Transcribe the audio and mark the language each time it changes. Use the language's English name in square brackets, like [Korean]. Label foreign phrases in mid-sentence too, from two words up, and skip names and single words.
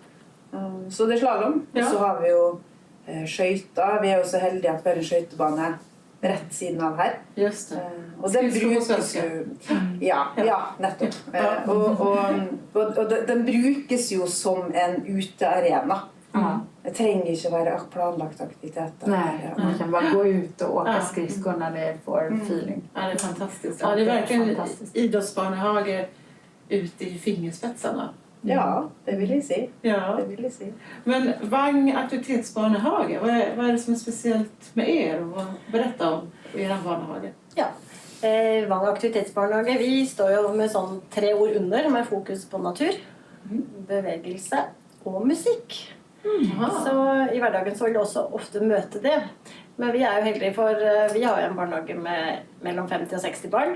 [Norwegian] Så det er slalom, og så har vi jo skøyter. Vi er jo så heldige at vi har en skøytebane rett siden av her. Just det. Og den brukes jo... Ja, nettopp. Og den brukes jo som en utearena. Det trenger ikke være planlagt aktiviteter. [Swedish] Nej, man kan bara gå ut och åka skridskor när det får feeling. Ja, det är fantastiskt. Ja, det är verkligen idrottsbarnehage ute i fingerspetsarna. Ja, det vill jag se. Ja. Det vill jag se. Men Vang aktivitetsbarnehage, vad är det som är speciellt med er? Berätta om er barnehage. [Norwegian] Ja, Vang aktivitetsbarnehage, vi står jo med sånn 3 ord under med fokus på natur, bevegelse og musikk. Så i hverdagen så vil du også ofte møte det. Men vi er jo heldige for vi har jo en barnehage med mellom 50 og 60 barn.